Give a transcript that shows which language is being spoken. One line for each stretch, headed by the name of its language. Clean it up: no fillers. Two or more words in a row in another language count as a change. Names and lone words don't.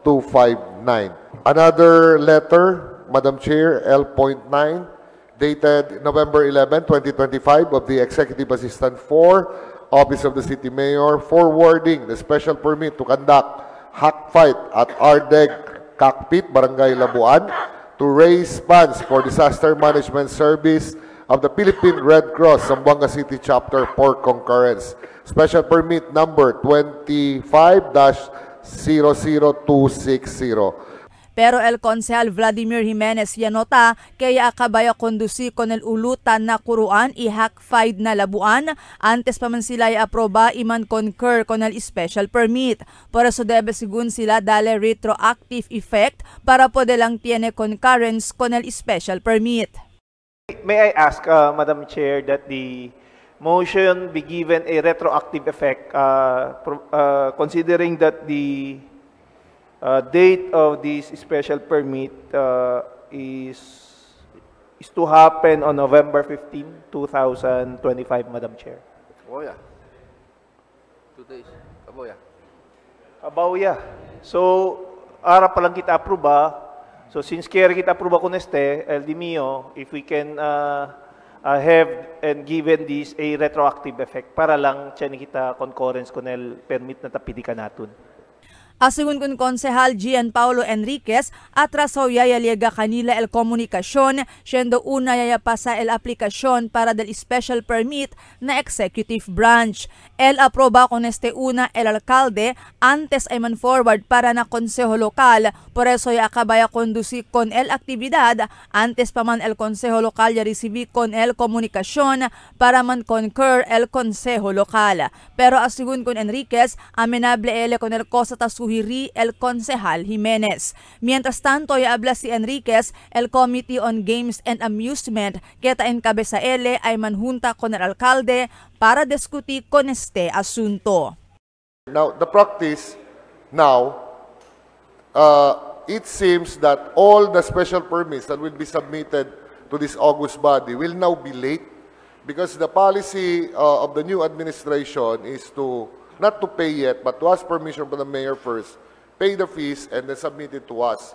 English: Another letter, Madam Chair, L.9, dated November 11, 2025 of the Executive Assistant 4, Office of the City Mayor, forwarding the special permit to conduct hack fight at Ardeg Cockpit, Barangay Labuan, to raise funds for disaster management service of the Philippine Red Cross, Zamboanga City Chapter for concurrence. Special permit number 25-00260.
Chavacano: Pero el Consejal Vladimir Jimenez yanota kaya akabaya kondusi con el ulutan na kuruan y
English: hack fight
Chavacano: na labuan antes pa man sila i-aproba iman concur con el
English: special permit.
Chavacano: Por eso debe sigun sila dale
English: retroactive effect
Chavacano: para pwede lang tiene concurrence con el
English: special permit. May I ask, Madam Chair, that the motion be given a retroactive effect, considering that the date of this special permit is to happen on November 15, 2025, Madam Chair. Oh yeah. 2 days.
Chavacano: Kaboya. Kaboya. So, ara pa lang kita aproba.
English: So, since
Chavacano: kaya kita aproba con este, el di mio,
English: if we can have and given this a retroactive effect
Chavacano: para lang tiyan kita concurrence con el permit na tapidi ka natin. Asigun kun Konsehal Gian Paulo Enriquez, atrasaw yayaliega kanila el komunikasyon, siendo una yayapasa el aplikasyon para del
English: special permit
Chavacano: na
English: executive branch.
Chavacano: El aproba con este una el alcalde, antes ay man forward para na Consejo Lokal, por eso ya akabaya kondusi con el aktibidad, antes pa man el Consejo Lokal ya recibi con el komunikasyon para man concur el Consejo Lokal. Pero asigun kun Enriquez, amenable ele con el cosa tasu suhiri el Concejal Jimenez. Mientras tanto, habla si Enriquez, el
English: Committee on Games and Amusement,
Chavacano: keta encabeza ele ay manjunta con el alcalde para discutir con este asunto.
English: Now, the practice now, it seems that all the special permits that will be submitted to this august body will now be late because the policy of the new administration is to not to pay yet, but to ask permission from the mayor first, pay the fees, and then submit it to us.